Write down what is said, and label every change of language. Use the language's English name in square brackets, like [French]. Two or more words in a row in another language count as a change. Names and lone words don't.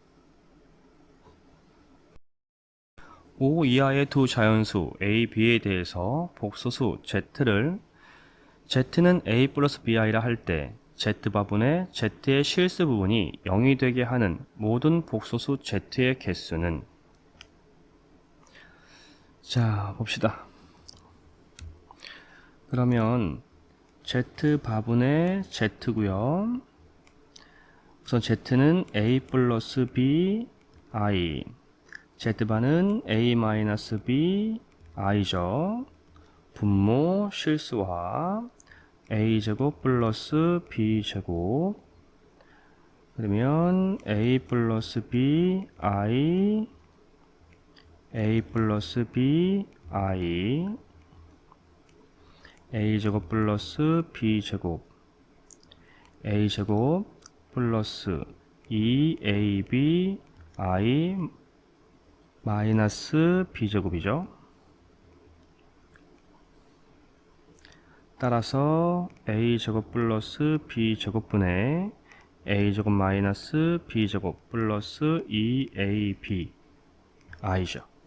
[Korean] 5 이하의 두 자연수 a, b에 대해서 복소수 z를 z는 a 플러스 bi라 할 때 z바분의 z의 실수 부분이 0이 되게 하는 모든 복소수 z의 개수는, 자 봅시다. 그러면 z바분의 z고요. 우선 z는 a 플러스 b i, z반은 a 마이너스 b i죠. 분모 실수화 a제곱 플러스 b제곱, 그러면 a 플러스 b i a 플러스 b i a제곱 플러스 b제곱 a제곱 플러스 2ab i 마이너스 b제곱이죠. 따라서 a제곱 플러스 b제곱분의 a제곱 마이너스 b제곱 플러스 2ab i죠.